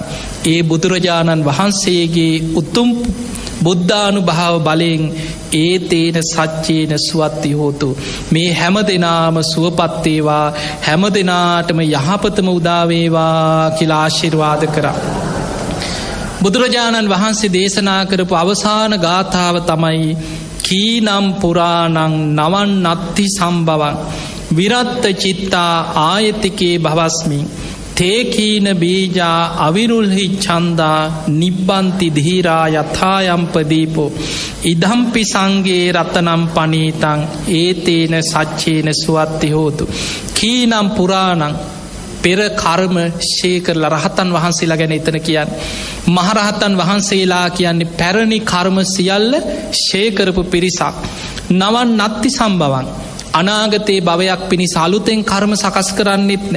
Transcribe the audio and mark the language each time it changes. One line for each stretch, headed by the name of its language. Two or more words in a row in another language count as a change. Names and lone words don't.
Sinhala: ඒ බුදුරජාණන් වහන්සේගේ උතුම් බුද්ධානුභාව බලයෙන්
Pali: ඒතේන සච්චේන සුවත්ති හෝතු.
Sinhala: මේ හැම දෙනාම සුවපත් වේවා, හැම දෙනාටම යහපතම උදා වේවා කියලා ආශිර්වාද කරා. බුදුරජාණන් වහන්සේ දේශනා කරපු අවසාන ගාථාව තමයි
Pali: කීනම් පුරාණං නවන් නත්ති සම්භවං විරත්ත චිත්තා ආයතිකේ භවස්මි තේකීන බීජා අවිරුල්හි ඡන්දා නිබ්බන්ති ධීරා යථායම්පදීපෝ ඉදම්පි සංඝේ රතනම් පනීතං ඒතේන සච්චේන සුවත්ති හෝතු. කීනම් පුරාණං
Sinhala: පෙර කර්ම ශේ කරලා රහතන් වහන්සේලා ගැන එතන කියන්නේ. මහරහතන් වහන්සේලා කියන්නේ පැරණි කර්ම සියල්ල ශේ කරපු පිරිසක්.
Pali: නවන් නත්ති සම්භවං
Sinhala: අනාගතේ භවයක් පිණිස අලුතෙන් කර්ම සකස් කරන්නෙත් නෑ.